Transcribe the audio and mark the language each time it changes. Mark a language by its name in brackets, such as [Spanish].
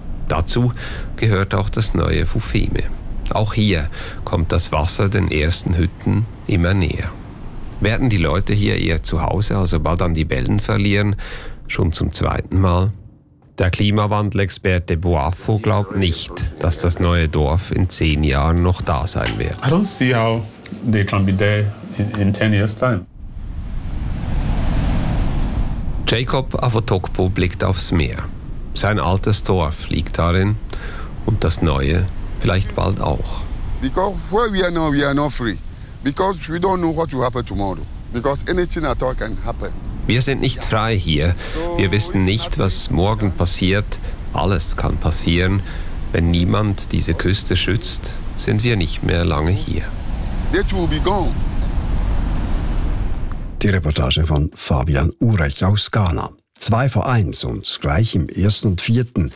[German] Dazu gehört auch das neue Fufeme. Auch hier kommt das Wasser den ersten Hütten immer näher. Werden die Leute hier eher zu Hause, also bald an die Wellen verlieren, schon zum zweiten Mal? Der Klimawandel-Experte Boafo glaubt nicht, dass das neue Dorf in 10 Jahren noch da sein wird. [English] I don't see how they can be there in 10 years time. [German] Jacob Avotokpo blickt aufs Meer. Sein altes Dorf liegt darin und das neue vielleicht bald auch. [English] Because where we are not free. Because we don't know what will happen tomorrow. Because anything at all can happen. [German] Wir sind nicht frei hier. Wir wissen nicht, was morgen passiert. Alles kann passieren. Wenn niemand diese Küste schützt, sind wir nicht mehr lange hier. Die Reportage von Fabian Urech aus Ghana. 2:1 und gleich im 1. und 4.